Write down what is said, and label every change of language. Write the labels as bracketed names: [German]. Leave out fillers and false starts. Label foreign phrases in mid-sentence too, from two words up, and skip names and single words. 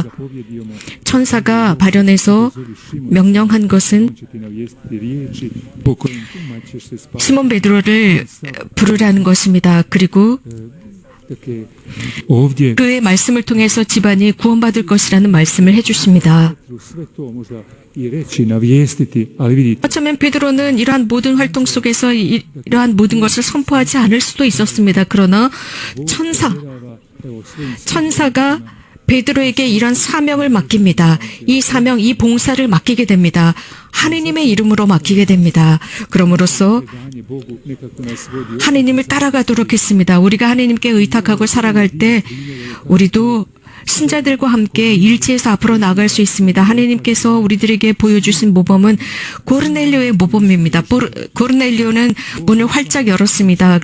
[Korean] 천사가 발현해서 명령한 것은 시몬 베드로를 부르라는 것입니다. 그리고 [Croatian] ovdje [Korean] 그의 말씀을 통해서 집안이 구원받을 것이라는 말씀을 해주십니다. [Croatian] sve to možda i reći, navijestiti, ali vidite, [Korean] 어쩌면 베드로는 이러한 모든 활동 속에서 이러한 모든 것을 선포하지 않을 수도 있었습니다. 그러나 천사가 베드로에게 이런 사명을 맡깁니다. 이 사명, 이 봉사를 맡기게 됩니다. 하느님의 이름으로 맡기게 됩니다. 그럼으로써 [Croatian] danje Bogu nekako nas vodi [Korean] 하느님을 따라가도록 했습니다. 우리가 하느님께 의탁하고 살아갈 때 우리도 신자들과 함께 일치해서 앞으로 나갈 수 있습니다. 하느님께서 우리들에게 보여주신 모범은 고르넬리오의 모범입니다. 고르넬리오는 문을 활짝 열었습니다.